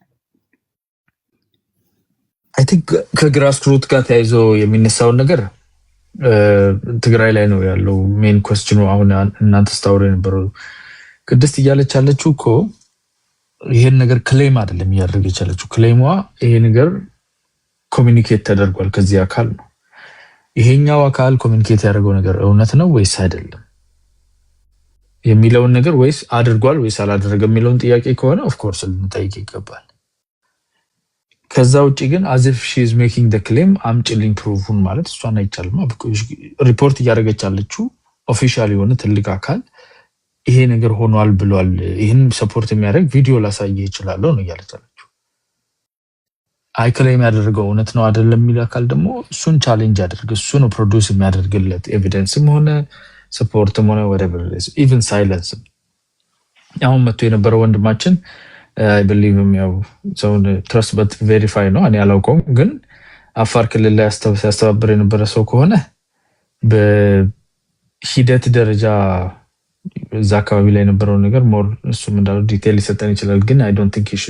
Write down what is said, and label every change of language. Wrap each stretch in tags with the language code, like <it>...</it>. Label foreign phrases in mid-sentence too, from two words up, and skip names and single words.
<en>I think</en> <am>ከግራስሩት ጋር ተያይዞ የሚነሳውን ነገር ትግራይ ላይ ነው ያለው ሜን ኩዌስችኑ። አሁን እናንተ ስታወሩ የነበረው ቅድስት እያለች ያለችው እኮ ይሄን ነገር ክሌም አይደለም እያደረገች ያለችው። ክሌሟ ይሄ ነገር ኮሚኒኬት ተደርጓል ከዚህ አካል ነው። ይሄኛው አካል ኮሚኒኬት ያደረገው ነገር እውነት ነው ወይስ አይደለም የሚለውን ነገር ወይስ አድርጓል ወይስ አላደረገም የሚለውን ጥያቄ ከሆነ</am> <en>of course</en> <am>ልንጠይቅ ይገባል። ከዛ ውጪ ግን</am> <en>as if she is making the claim</en> <am>አምጪልኝ ፕሩፉን ማለት እሷን አይቻልም። ሪፖርት እያደረገች ያለችው ኦፊሻል የሆነ ትልቅ አካል ይሄ ነገር ሆኗል ብሏል፣ ይሄን ሰፖርት የሚያደርግ ቪዲዮ ላሳየህ ይችላል ነው እያለች ያለችው። አይ ክሌም ያደረገው እውነት ነው አይደለም የሚል አካል ደግሞ እሱን ቻሌንጅ ያደርግ፣ እሱ ነው ፕሮዲውስ የሚያደርግለት ኤቪደንስም ሆነ ሰፖርትም ሆነ</am> <en>whatever it is even silence።</en> <am>አሁን መጥቶ የነበረው ወንድማችን አይ ቢሊቭም ያው ሰውን</am> <en>trust but verify</en> <am>ነው እኔ አላውቀውም፣ ግን አፋር ክልል ላይ ያስተባብር የነበረ ሰው ከሆነ በሂደት ደረጃ እዛ አካባቢ ላይ የነበረው ነገር ሞር እሱም እንዳለው ዲቴል ሊሰጠን ይችላል። ግን</am> <en>I don't think he should</en>